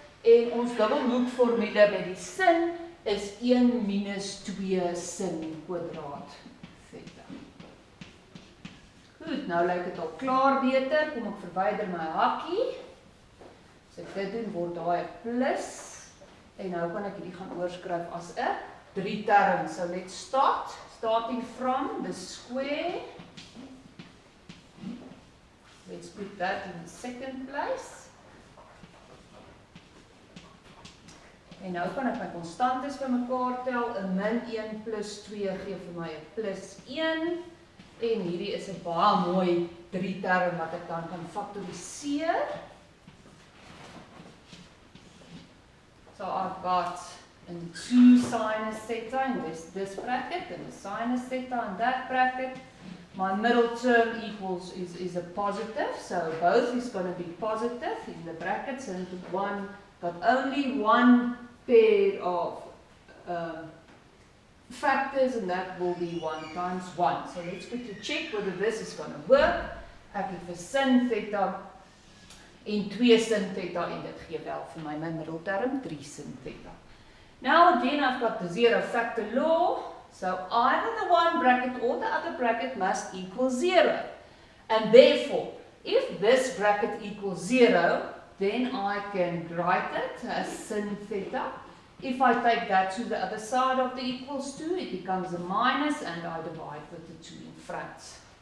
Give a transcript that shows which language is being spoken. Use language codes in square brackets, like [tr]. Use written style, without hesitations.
[af] En ons dubbelhoekformule met die sin is 1 minus 2 sin kwadraat theta. Goed, nou lyk dit al klaar beter. Kom ek verwyder my hakkie. As ek dit doen, word daai 'n plus. En nou kan ek hierdie gaan oorskryf as 'n 3 term. [en] So let's start. Starting from the square. Let's put that in the second place. [af] En nou kan ek my konstantes bymekaar tel. 'n -1 plus 2 gee vir my 'n plus 1. En hierdie is 'n baie mooi 3 term wat ek dan kan faktoriseer. [en] So I've got a 2 sinus theta in this bracket and a sinus theta in that bracket. My middle term equals is a positive, so both is going to be positive in the brackets, and one got only one pair of factors, and that will be 1 times 1. So let's quickly check whether this is going to work. [af] Ek het vir sin theta en 2 sin theta, en dit gee wel vir my middelterm 3 sin theta. [en] Now again I've got the zero factor law, so either the one bracket or the other bracket must equal 0. And therefore, if this bracket equals 0, then I can write it as sin theta. If I take that to the other side of the equals to, it becomes a minus, and I divide with the 2 in front.